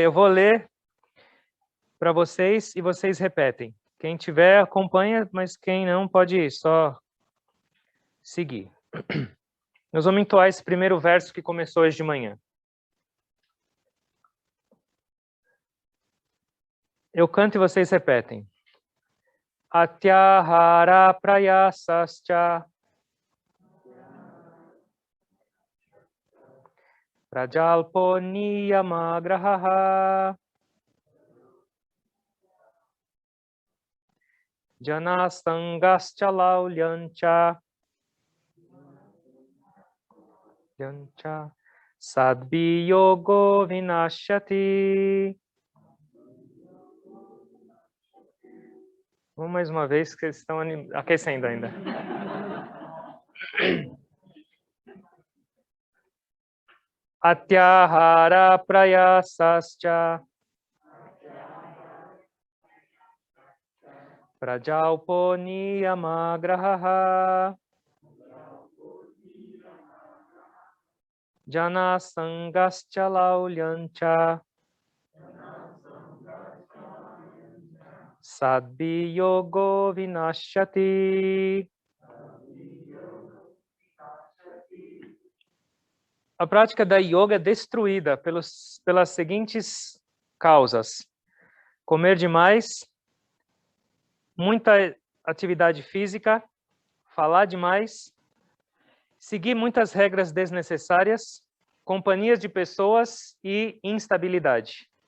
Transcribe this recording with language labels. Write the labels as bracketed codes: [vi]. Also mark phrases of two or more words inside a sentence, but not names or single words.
[pt] Eu vou ler para vocês e vocês repetem. Quem tiver, acompanha, mas quem não, pode só seguir. Nós vamos entoar esse primeiro verso que começou hoje de manhã. Eu canto e vocês repetem. [sa] Atyahara prayasascha prajalpo niyamagraha janasangascha laulyancha sadviyogo vinashyati. [pt] Vamos mais uma vez, que eles estão aquecendo ainda. [sa] Atyahara prayasascha prajalpo niyamagraha janasangascha laulyancha sadviyogo vinashyati. [pt] A prática da yoga é destruída pelas seguintes causas: comer demais, muita atividade física, falar demais, seguir muitas regras desnecessárias, companhias de pessoas e instabilidade.